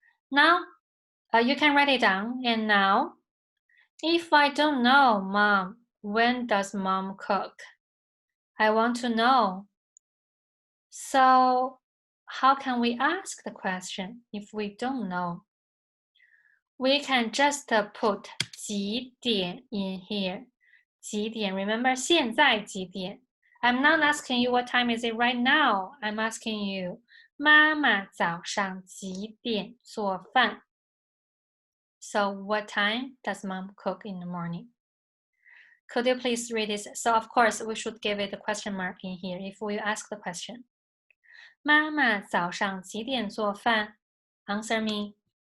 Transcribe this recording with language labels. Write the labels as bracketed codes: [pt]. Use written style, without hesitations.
[en] Now, you can write it down. And now, if I don't know, Mom, when does Mom cook? I want to know. So, how can we ask the question if we don't know? We can just put 几点 in here. [zh] 几点, [en] remember [zh] 现在几点? [en] I'm not asking you what time is it right now. I'm asking you, [zh] 妈妈早上几点做饭? [en] So what time does mom cook in the morning? Could you please read this? So of course we should give it a question mark in here if we ask the question. [zh] 妈妈早上几点做饭? [en] Answer me.